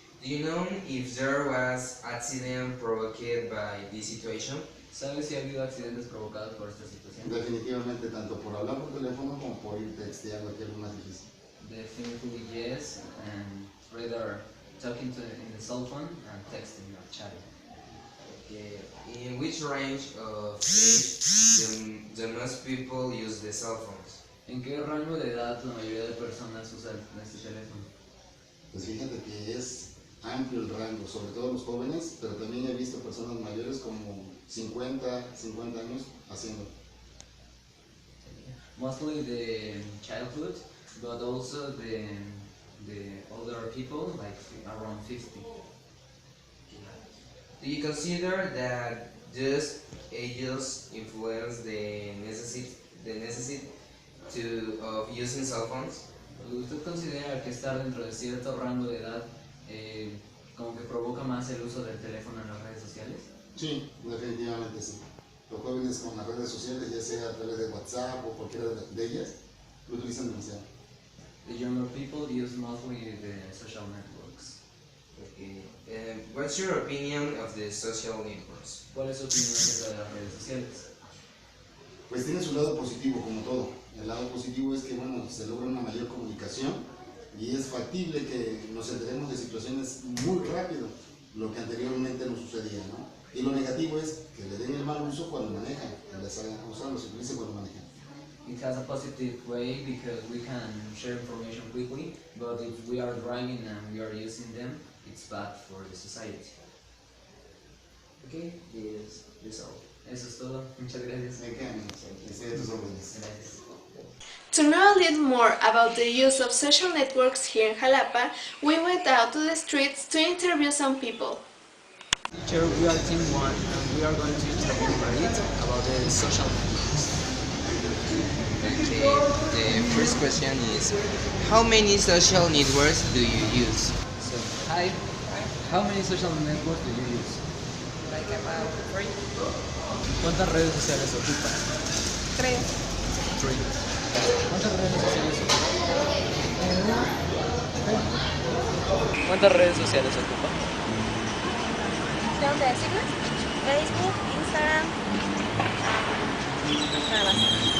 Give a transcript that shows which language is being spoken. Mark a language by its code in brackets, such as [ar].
[en] Do you know if there was accident provoked by this situation? [es] ¿Sabes si ha habido accidentes provocados por esta situación? Definitivamente, tanto por hablar por teléfono como por ir texteando, que es lo más difícil. [en] Definitely yes, and rather talking in the cell phone and texting or chatting. Okay. In which range of age the most people use the cell phones? [es] ¿En qué rango de edad la mayoría de personas usan este teléfono? Pues fíjate que es amplio el rango, sobre todo los jóvenes, pero también he visto personas mayores como 50 años haciendo. [en] Mostly the childhood, but also the older people, like around 50. Do you consider that these ages influence the necessity of using cell phones? [es] ¿Usted considera que estar dentro de cierto rango de edad como que provoca más el uso del teléfono en las redes sociales? Sí, definitivamente sí. Los jóvenes con las redes sociales, ya sea a través de WhatsApp o cualquiera de ellas, lo utilizan demasiado. [en] The younger people use mostly the social networks. Okay. What's your opinion of the social networks? [es] ¿Cuál es su opinión acerca de las redes sociales? Pues tiene su lado positivo, como todo. El lado positivo es que, bueno, se logra una mayor comunicación y es factible que nos enteremos de situaciones muy rápido, lo que anteriormente no sucedía, ¿no? Y lo negativo es que le den el mal uso cuando manejan, que les hagan usarlo, se utilice cuando manejan. [en] It has a positive way because we can share information quickly, but if we are driving and we are using them, it's bad for the society. Okay, that's all. [es] Eso es todo. Muchas gracias. ¿De qué? Estoy a tus órdenes. Gracias. [en] To know a little more about the use of social networks here in Xalapa, we went out to the streets to interview some people. Teacher, we are Team 1 and we are going to interview Marit about the social networks. Okay, the first question is, how many social networks do you use? So, hi. How many social networks do you use? Like about 3. [es] ¿Cuántas redes sociales ocupas? 3. 3. ¿Cuántas redes sociales ocupas? ¿Cuántas redes sociales ocupas? Son decirles Facebook, Instagram, nada más.